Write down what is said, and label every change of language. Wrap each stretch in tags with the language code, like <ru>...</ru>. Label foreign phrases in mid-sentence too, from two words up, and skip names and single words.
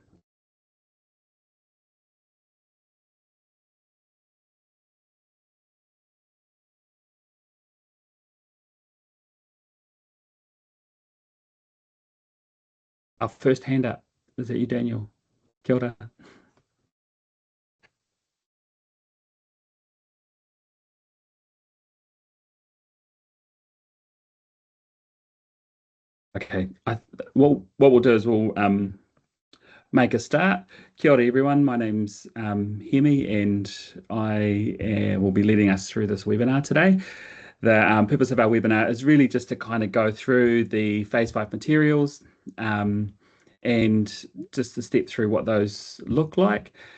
<en>Our first hand up. Is that you, Daniel?</en> <mi>Kia ora.</mi> <en>Okay. What we'll do is we'll make a start.</en> <mi>Kia ora,</mi> <en>everyone. My name's Hemi, and I will be leading us through this webinar today. The purpose of our webinar is really just to kind of go through the Phase 5 materials and just to step through what those look like.</en>